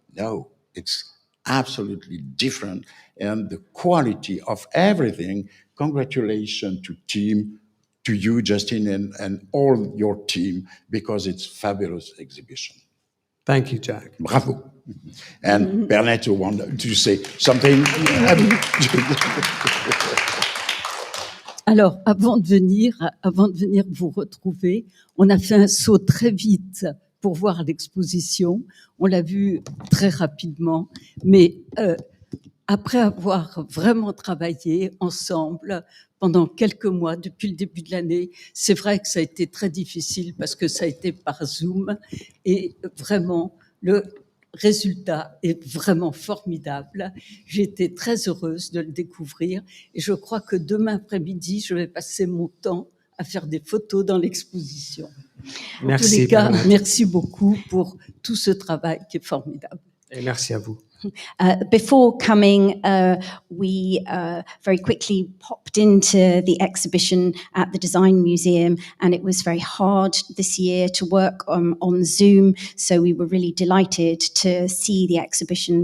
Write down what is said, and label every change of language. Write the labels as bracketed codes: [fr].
[en] No, it's absolutely different. And the quality of everything, congratulations to you, Justine, and all your team, because it's fabulous exhibition. Thank you, Jack. Bravo. And Bernette, you want to say something? [fr] Alors, avant de venir vous retrouver, on a fait un saut très vite pour voir l'exposition. On l'a vue très rapidement, mais après avoir vraiment travaillé ensemble pendant quelques mois, depuis le début de l'année, c'est vrai que ça a été très difficile parce que ça a été par Zoom et vraiment, le résultat est vraiment formidable. J'ai été très heureuse de le découvrir et je crois que demain après-midi, je vais passer mon temps à faire des photos dans l'exposition. En tous les cas, merci beaucoup pour tout ce travail qui est formidable. Et merci à vous. [en] Before coming, we very quickly popped into the exhibition at the Design Museum, and it was very hard this year to work on Zoom, so we were really delighted to see the exhibition.